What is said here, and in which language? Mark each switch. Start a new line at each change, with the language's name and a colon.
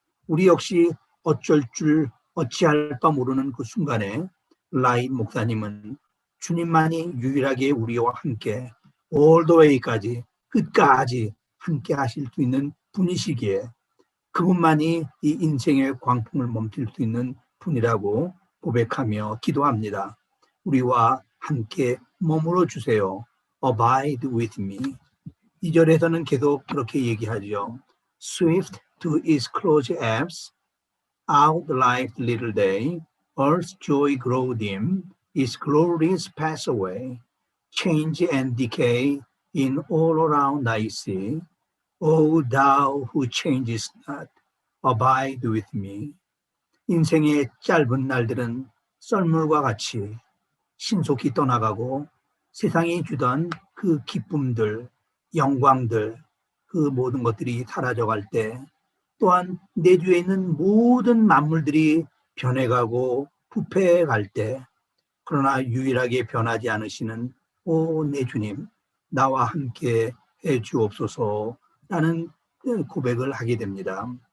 Korean: 우리 역시 어쩔 줄 어찌할 바 모르는 그 순간에 라이 목사님은 주님만이 유일하게 우리와 함께
English: all the way
Korean: 까지 끝까지 함께 하실 수 있는 분이시기에 그분만이 이 인생의 광풍을 멈출 수 있는 분이라고 고백하며 기도합니다. 우리와 함께 머물러 주세요.
English: Abide with me.
Korean: 2절에서는 계속 그렇게 얘기하죠.
English: Swift to its close apse, out like little day, earth's joy grow dim, its glories pass away, change and decay in all around I see. O thou who changest not, abide with me.
Korean: 인생의 짧은 날들은 썰물과 같이 신속히 떠나가고 세상이 주던 그 기쁨들, 영광들, 그 모든 것들이 사라져갈 때 또한 내 주위에 있는 모든 만물들이 변해가고 부패해갈 때 그러나 유일하게 변하지 않으시는 오 내 주님 나와 함께 해 주옵소서라는 고백을 하게 됩니다.